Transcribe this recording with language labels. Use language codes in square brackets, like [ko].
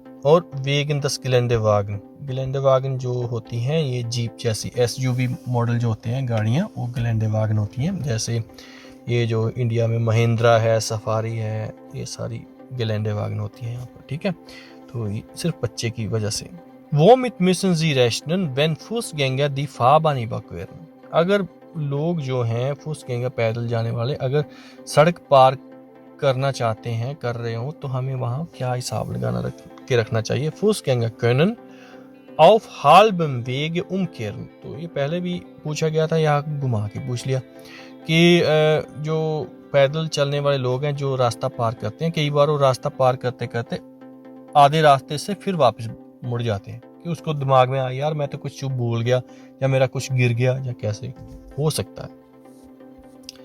[hi] और वेगन दस गिलेंडेवागन जो होती हैं ये जीप जैसी SUV मॉडल जो होते हैं गाड़ियाँ, वो गिलेंडेवागन होती हैं। जैसे ये जो इंडिया में महिंद्रा है, सफारी है, ये सारी गिलेंडेवागन होती हैं यहाँ पर, ठीक है। तो ये सिर्फ बच्चे की वजह से। [de] Womit müssen Sie rechnen, wenn Fußgänger die Fahrbahn überqueren? [hi] अगर लोग जो हैं फुसगैंगर पैदल जाने वाले अगर सड़क पार करना चाहते हैं, कर रहे हो, तो हमें वहाँ क्या हिसाब लगाना रखना चाहिए। [de] Fußgänger können auf halbem Wege umkehren, [hi] तो ये पहले भी पूछा गया था, यहाँ घुमा के पूछ लिया कि जो पैदल चलने वाले लोग हैं जो रास्ता पार करते हैं, कई बार वो रास्ता पार करते करते आधे रास्ते से फिर वापस मुड़ जाते हैं कि उसको दिमाग में आया यार मैं तो कुछ भूल गया या मेरा कुछ गिर गया या कैसे हो सकता है।